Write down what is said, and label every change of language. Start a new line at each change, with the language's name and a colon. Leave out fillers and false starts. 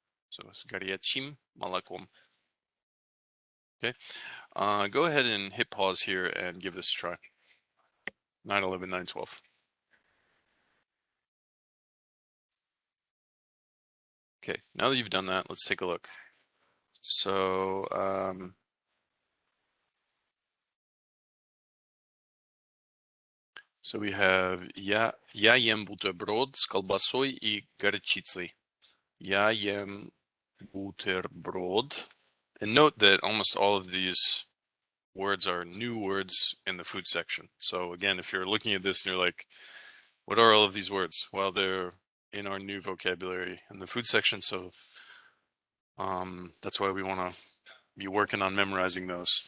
English: So it's gariachim malakum. Okay. Go ahead and hit pause here and give this a try. 9/11, 9/12. Okay, now that you've done that, let's take a look.
Russian: So, we have я ем бутерброд с колбасой и горчицей. Я ем бутерброд.
English: And note that almost all of these words are new words in the food section. So again, if you're looking at this and you're like, what are all of these words? Well, they're in our new vocabulary in the food section. So that's why we want to be working on memorizing those.